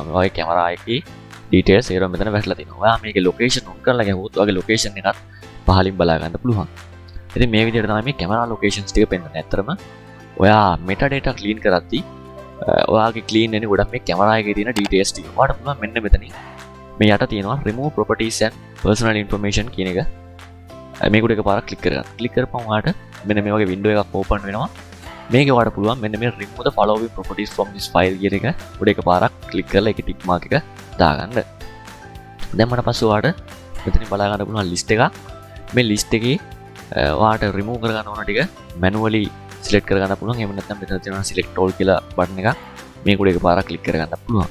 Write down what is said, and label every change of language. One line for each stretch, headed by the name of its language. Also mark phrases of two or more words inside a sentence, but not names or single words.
Sinhala: ඔයාගේ camera එකේ details සේරම මෙතන වැටලා තියෙනවා. ඔයා මේකේ
English: location on
Sinhala: කරලා ගියොත් ඔයාගේ location එකත් පහලින් බලා ගන්න පුළුවන්. ඉතින් මේ විදිහට තමයි මේ
English: camera locations
Sinhala: ටික පෙන්වන්නේ. ඇත්තටම ඔයා
English: metadata clean
Sinhala: කරද්දී ඔයාගේ clean වෙන්නේ ගොඩක් මේ camera එකේ තියෙන details ටික. ඔයාලට පුළුවන් මෙන්න මෙතනින් මේ යට තියෙනවා
English: remove properties and personal information
Sinhala: කියන එක. මේකට එකපාරක් click කරගන්න. click කරපුවම ඔයාලට මෙන්න මේ වගේ window එකක් open වෙනවා. මේකේ ඔයාලට පුළුවන් මෙන්න මේ
English: remove the following properties from this file
Sinhala: කියන එක උඩ එකපාරක් click කරලා ඒකේ
English: tick mark
Sinhala: එක දාගන්න. දැම්මම පස්සේ ඔයාලට මෙතනින් බලා ගන්න පුළුවන් list එකක්. මේ list එකේ ඔයාලට remove කරගන්න ඕන ටික
English: manually select
Sinhala: කරගන්න පුළුවන්. එහෙම නැත්නම් මෙතන තියෙනවා
English: select all
Sinhala: කියලා button එකක්. මේක උඩ එකපාරක් click කරගන්න පුළුවන්.